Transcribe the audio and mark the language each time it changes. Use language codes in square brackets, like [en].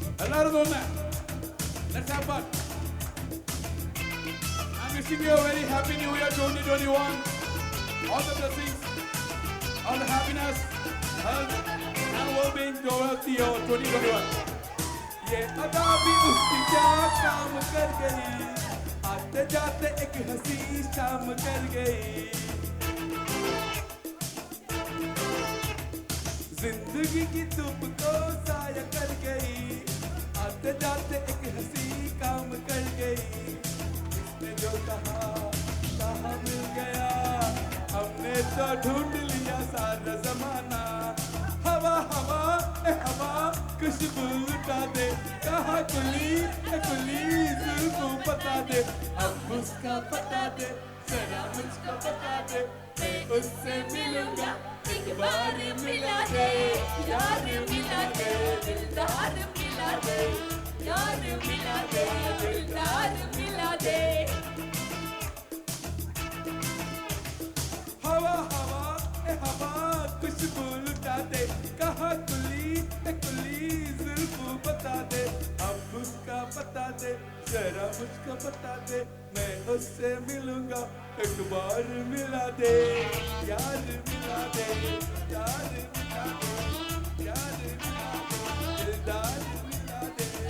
[en] Let's have fun. I'm wishing you a very happy New Year 2021. All the blessings, all the happiness, health, and well-being towards the year 2021. [hi] ये अदा भी उसकी क्या काम कर गई, आते जाते एक हंसी शाम कर गई. जिंदगी की धूप को साया कर गई, आते जाते एक हंसी काम कर गई. इसने जो कहा मिल गया, हमने तो ढूंढ लिया सारा जमाना. हवा हवा ए हवा खुशबू लुटा दे, कहा कुली जुल्फों बता दे. अब उसका बता दे, जरा मुझको बता दे, मैं उससे मिलूंगा एक बार मिला दे. यार मिला दे, दिलदार मिला दे, यार मिला दे, दिलदार मिला दे. हवा हवा ए हवा खुशबू लुटा दे, कहा कुली जुल्फों बता दे. अब उसका बता दे, जरा मुझको बता दे, मैं उससे मिलूंगा एक बार मिला दे. यार मिला दे, यार मिला दे, यार मिला दे, दिलदार मिला दे.